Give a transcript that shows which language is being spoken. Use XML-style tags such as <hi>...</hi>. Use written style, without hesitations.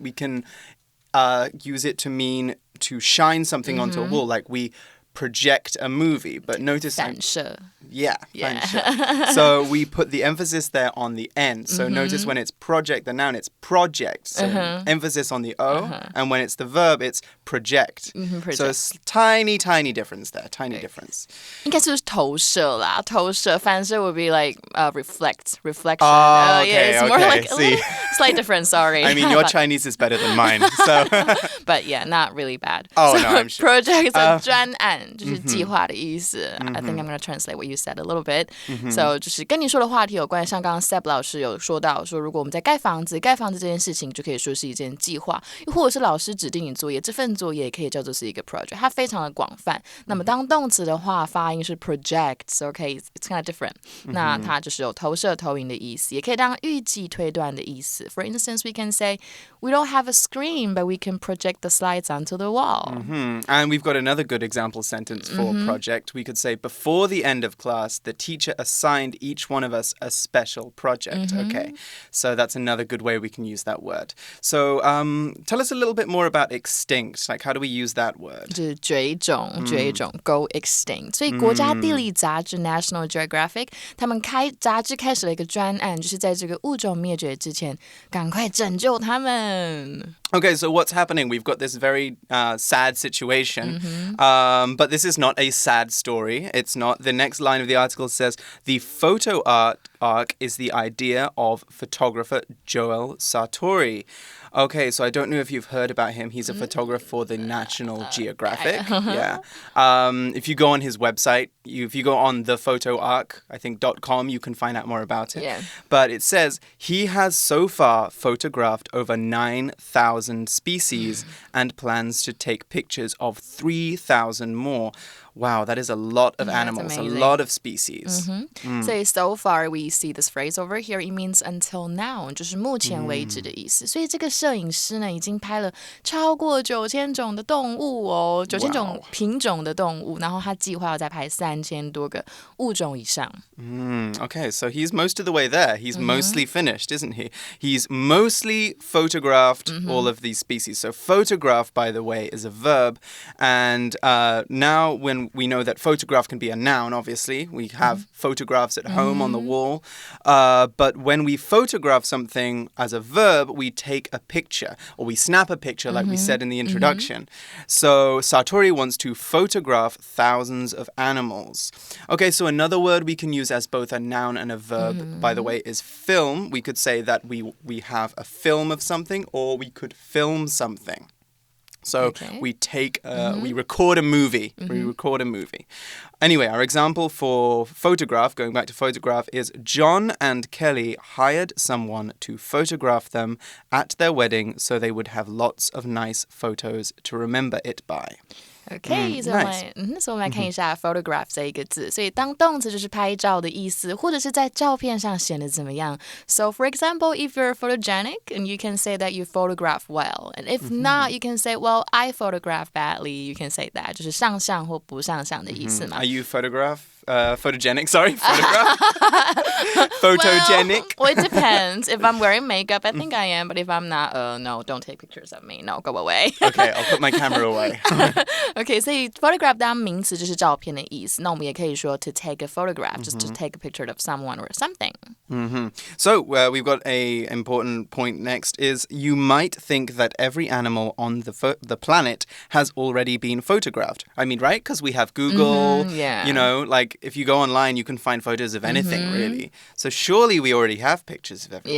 <en>We can use it to mean to shine something onto a wall, like we project a movie. But notice...</en> <zh>反射.</zh> <en>Yeah. So we put the emphasis there on the end. So notice when it's project, the noun, it's project. So emphasis on the O. And when it's the verb, it's project. So it's tiny difference there. Tiny difference.</en> <zh>应该是投射啦，投射，反射</zh> <en>would be like reflection. Oh, okay, yeah, it's more okay. like a little slight difference, sorry. I mean, your Chinese is better than mine, so... But yeah, not really bad. Oh, so, no, I'm sure. Project is</en> <zh>专案，就是计划的意思。</zh> <en>I think I'm going to translate what you said a little bit.</en> <zh>So 就是跟你说的话题有关，像刚刚 Seb 老师有说到，说如果我们在盖房子这件事情就可以说是一件计划，又或者是老师指定你作业，这份作业也可以叫做是一个 project， 它非常的广泛。那么当动词的话，发音是 project，OK，</zh> <en>it's kind of different。</en> <zh>那它就是有投射、投影的意思，也可以当预计、推断的意思。</zh> <en>For instance, we can say we don't have a screen, but we can project the slides onto the wall. And we've got another good example sentence for project. We could say before the end of class, the teacher assigned each one of us a special project. Okay, so that's another good way we can use that word. So tell us a little bit more about extinct. Like, how do we use that word?</en> <zh>就是绝种</zh> <en>go extinct.</en> <zh>所以国家地理杂志 National Geographic 他们杂志开始了一个专案，就是在这个物种灭绝之前赶快拯救他们。</zh> <en>Okay, so what's happening? We've got this very sad situation, but this is not a sad story. It's not. The next line of the article says, the Photo Ark is the idea of photographer Joel Sartori. Okay, so I don't know if you've heard about him. He's a photographer for the National Geographic. Yeah. If you go on his website, if you go on the Photo Ark, I think .com, you can find out more about it. Yeah. But it says he has so far photographed over 9,000 species and plans to take pictures of 3,000 more. Wow, that is a lot of animals, a lot of species. So far we see this phrase over here. It means until now,</en> <zh>就是目前为止的意思。所以这个摄影师呢，已经拍了超过9000种的动物哦，9000种品种的动物，然后他计划要再拍3000多个物种以上。</zh> <en>Okay, so he's most of the way there. He's mostly finished, isn't he? He's mostly photographed all of these species. So photograph, by the way, is a verb. And now when we know that photograph can be a noun, obviously. We have photographs at home on the wall. But when we photograph something as a verb, we take a picture or we snap a picture like we said in the introduction. So Sartori wants to photograph thousands of animals. Okay, so another word we can use as both a noun and a verb, by the way, is film. We could say that we have a film of something or we could film something. So we record a movie. We record a movie. Anyway, our example for photograph, going back to photograph, is John and Kelly hired someone to photograph them at their wedding so they would have lots of nice photos to remember it by.</en> <zh>OK， 所以我们来看一下 photograph 这一个字。所以当动词就是拍照的意思，或者是在照片上显得怎么样。</zh> <en>So for example, if you're photogenic, and you can say that you photograph well, and if not, you can say, well, I photograph badly. You can say that</en> <zh>就是上相或不上相的意思嘛。</zh> <en>Are you photogenic? Sorry, photograph. Photogenic. Well, it depends. If I'm wearing makeup, I think I am. But if I'm not, no, don't take pictures of me. No, go away. Okay, I'll put my camera away.</en> <zh>Okay, 所以 photograph 当名词就是照片的意思。那我们也可以说</zh> <en>to take a photograph, just to take a picture of someone or something. So we've got a important point next is you might think that every animal on the planet has already been photographed. I mean, right? Because we have Google, you know, like if you go online, you can find photos of anything, really. So surely we already have pictures of everything.</en>